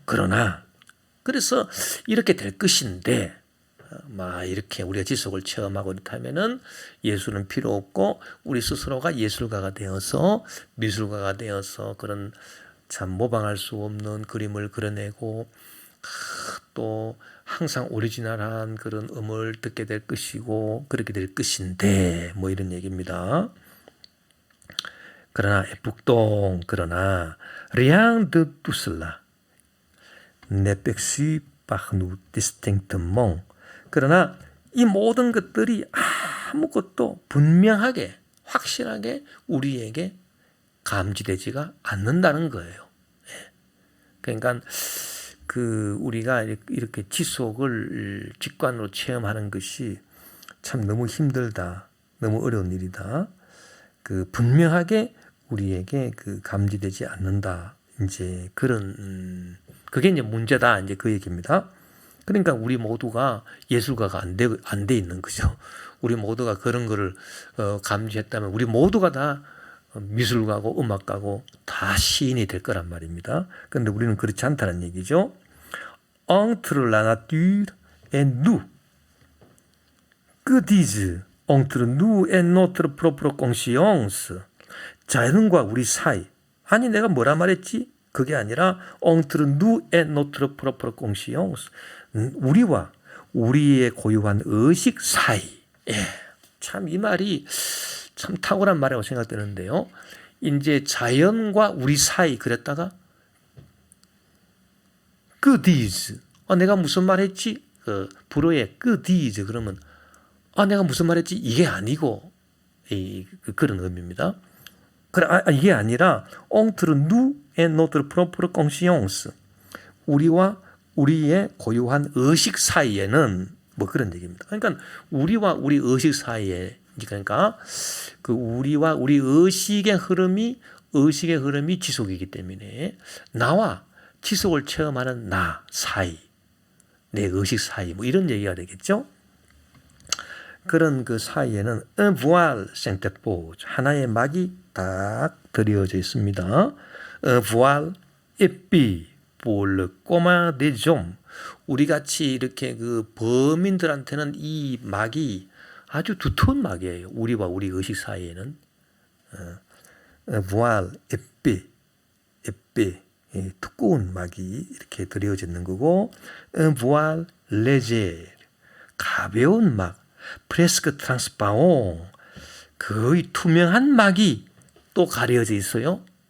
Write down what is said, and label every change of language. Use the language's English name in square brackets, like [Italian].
[Korean] 그러나 그래서 이렇게 될 것인데 이렇게 우리가 지속을 체험하고 그렇다면은 예술은 필요 없고 우리 스스로가 예술가가 되어서 미술가가 되어서 그런 참 모방할 수 없는 그림을 그려내고 또 항상 오리지널한 그런 음을 듣게 될 것이고 그렇게 될 것인데 이런 얘기입니다. 그러나 북동 그러나 [French] rien de tout cela n'est perçu par nous distinctement. [Korean] 그러나 이 모든 것들이 아무것도 분명하게 확실하게 우리에게 감지되지가 않는다는 거예요. 그러니까 우리가 이렇게 지속을 직관으로 체험하는 것이 참 너무 힘들다, 너무 어려운 일이다. 분명하게 우리에게 감지되지 않는다. 이제 그런 그게 이제 문제다. 이제 그 얘기입니다. 그러니까 우리 모두가 예술가가 안 돼 있는 거죠. 우리 모두가 그런 거를 감지했다면 우리 모두가 다 미술가고 음악가고 다 시인이 될 거란 말입니다. 그런데 우리는 그렇지 않다는 얘기죠. [French] Entre la nature et nous, que dis-je? Entre nous et notre propre conscience. [Korean] 자연과 우리 사이. 아니 내가 뭐라 말했지? 그게 아니라 [French] entre nous et notre propre conscience. [Korean] 우리와 우리의 고유한 의식 사이. 참 이 말이 참 탁월한 말이라고 생각되는데요. 이제 자연과 우리 사이 그랬다가 [French] que dis? [Korean] 내가 무슨 말했지? 불어의 [French] que dis [Korean] 그러면 내가 무슨 말했지? 이게 아니고 그런 의미입니다. 이게 아니라 [French] entre nous et notre propre conscience. [Korean] 우리와 우리의 고유한 의식 사이에는 뭐 그런 얘기입니다. 그러니까 우리와 우리 의식 사이에 그러니까 우리와 우리 의식의 흐름이 지속이기 때문에 나와 지속을 체험하는 나 사이, 내 의식 사이 뭐 이런 얘기가 되겠죠. 그런 그 사이에는 [French] un voile s'interpose, [Korean] 하나의 막이 딱 드리워져 있습니다. [French] Un voile épais pour le commun des hommes. [Korean] 우리 같이 이렇게 범인들한테는 이 막이 아주 두터운 막이에요. 우리와 우리 의식 사이에는 [French] un voile épais, [Korean] 두꺼운 막이 이렇게 드리워져 있는 거고, [French] un voile léger, [Korean] 가벼운 막, [French] presque transparent, [Korean] 거의 투명한 막이 또 가려져 있어요.